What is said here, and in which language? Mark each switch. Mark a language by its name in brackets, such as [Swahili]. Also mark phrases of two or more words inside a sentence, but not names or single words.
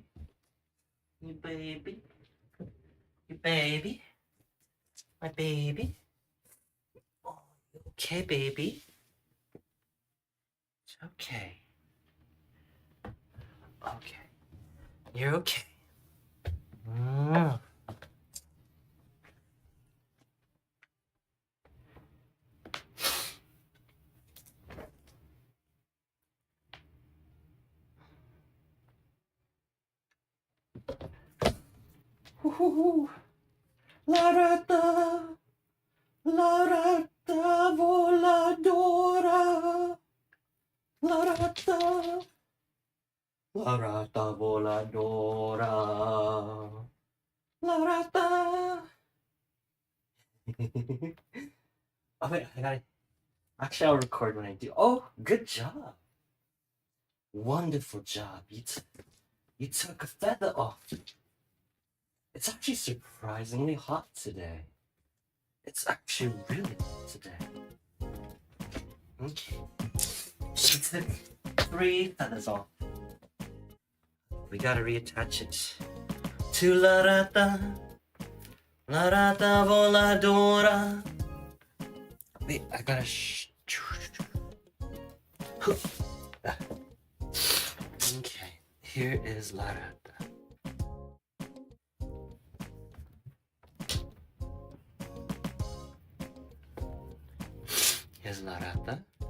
[English] You baby? You baby? My baby? Oh, you okay, baby? Okay. Okay. You're okay. Mm. Ooh. [Spanish] La rata voladora. La rata voladora. La rata. [English] Oh wait, I got it. Actually, I'll record when I do. Oh, good job. Wonderful job. You took a feather off. It's actually surprisingly hot today. It's actually really hot today. Okay. She took 3 feathers off. We gotta reattach it to [Spanish] La rata voladora. [English] Wait, I gotta Okay, here is [Spanish] La rata. [English] Here's [Spanish] La rata.